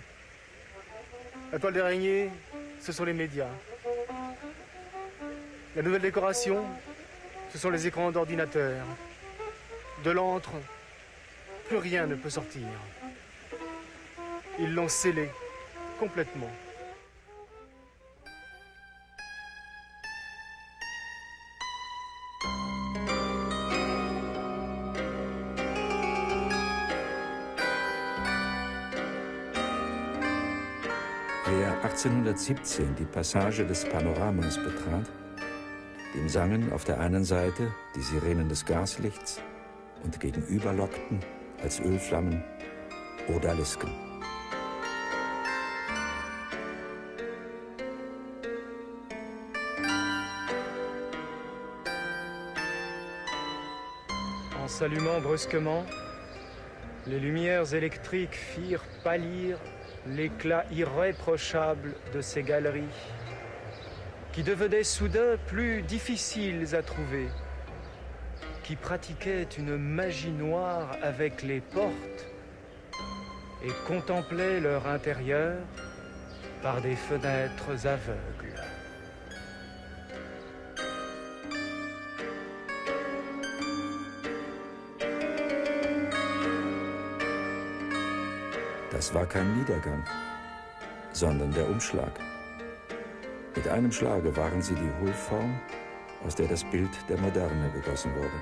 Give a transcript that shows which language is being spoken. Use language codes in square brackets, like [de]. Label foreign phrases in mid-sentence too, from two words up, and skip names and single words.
[fr] La toile d'araignée, ce sont les médias. La nouvelle décoration, ce sont les écrans d'ordinateur. De l'antre, plus rien ne peut sortir. Ils l'ont scellé complètement. [de] Wer 1817 die Passage des Panoramas betrat, dem sangen auf der einen Seite die Sirenen des Gaslichts und gegenüber lockten als Ölflammen Odalisken. [fr] En s'allumant brusquement, les lumières électriques firent pâlir l'éclat irréprochable de ces galeries, qui devenaient soudain plus difficiles à trouver, qui pratiquaient une magie noire avec les portes et contemplaient leur intérieur par des fenêtres aveugles. [de] Das war kein Niedergang, sondern der Umschlag. Mit einem Schlage waren sie die Hohlform, aus der das Bild der Moderne gegossen wurde.